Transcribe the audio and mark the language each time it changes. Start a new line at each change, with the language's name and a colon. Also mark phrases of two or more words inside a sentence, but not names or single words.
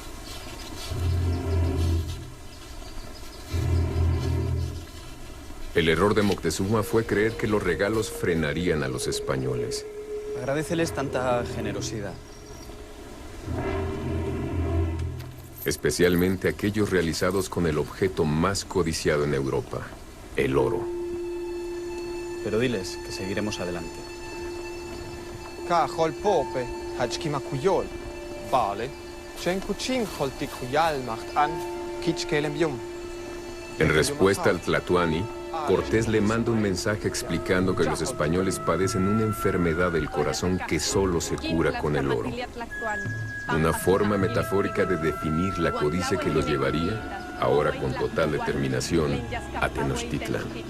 Spanish: El error de Moctezuma fue creer que los regalos frenarían a los españoles. Agradéceles tanta generosidad. Especialmente aquellos realizados con el objeto más codiciado en Europa, el oro. Pero diles que seguiremos adelante.
Yucateco: Ka hol pope, hachkima kuyol, vale, chen kuchin holtik huyal macht an, kich kelem yum.
Spanish: En respuesta al Tlatoani, Cortés le manda un mensaje explicando que los españoles padecen una enfermedad del corazón que solo se cura con el oro. Una forma metafórica de definir la codicia que los llevaría, ahora con total determinación, a Tenochtitlán.